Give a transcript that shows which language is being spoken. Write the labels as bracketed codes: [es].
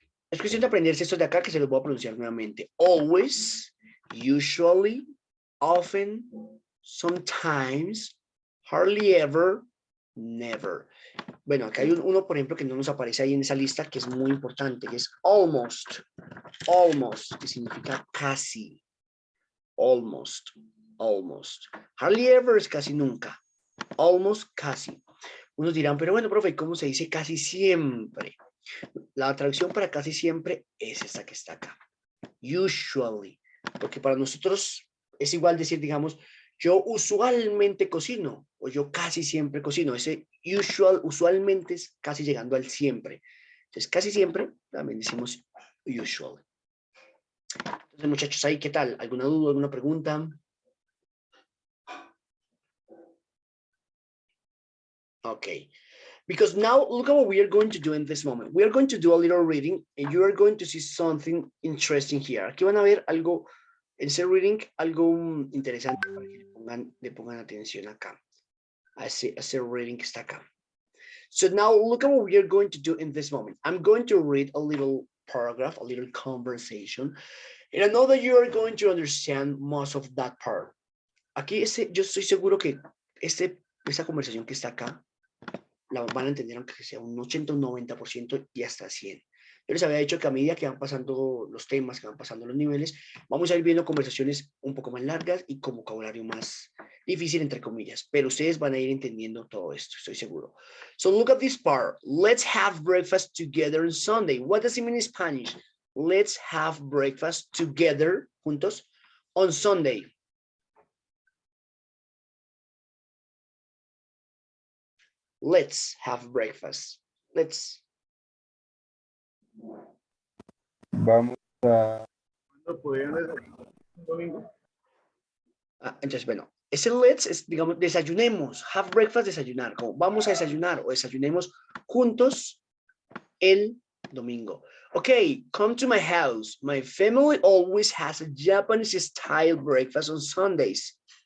[es] Es cuestión de aprenderse estos de acá que se los voy a pronunciar nuevamente. [en] Always, usually, often, sometimes, hardly ever, never. [es] Bueno, acá hay uno, por ejemplo, que no nos aparece ahí en esa lista, que es muy importante, que es almost. Almost, que significa casi. Almost, almost. Hardly ever es casi nunca. Almost, casi. Unos dirán, pero bueno, profe, ¿cómo se dice casi siempre? La traducción para casi siempre es esta que está acá. Usually. Porque para nosotros es igual decir, digamos, yo usualmente cocino o yo casi siempre cocino. Ese usualmente es casi llegando al siempre. Entonces, casi siempre también decimos usually. Entonces, muchachos, ahí, ¿qué tal? ¿Alguna duda, alguna pregunta? [en] Okay. Because now look at what we are going to do in this moment. We are going to do a little reading and you are going to see something interesting here. [es] Aquí van a ver algo, en ese reading, algo interesante para que le pongan atención acá. A ese reading que está acá. [en] So now look at what we are going to do in this moment. I'm going to read a little paragraph, a little conversation. And I know that you are going to understand most of that part. [es] Aquí yo estoy seguro que esa conversación que está acá la van a entender aunque sea un 80, un 90% y hasta 100. Yo les había dicho que a medida que van pasando los temas, que van pasando los niveles, vamos a ir viendo conversaciones un poco más largas y con vocabulario más difícil, entre comillas. Pero ustedes van a ir entendiendo todo esto, estoy seguro. [en] So look at this part. Let's have breakfast together on Sunday. What does it mean in Spanish? Let's have breakfast together, juntos, on Sunday. Let's have breakfast. Let's. [es] Vamos a... ¿Cuándo podrían desayunar un domingo? Entonces, bueno, ese let's es, digamos, desayunemos. Have breakfast, desayunar. Como vamos a desayunar o desayunemos juntos el domingo. [en] Okay, come to my house. My family always has a Japanese style breakfast on Sundays.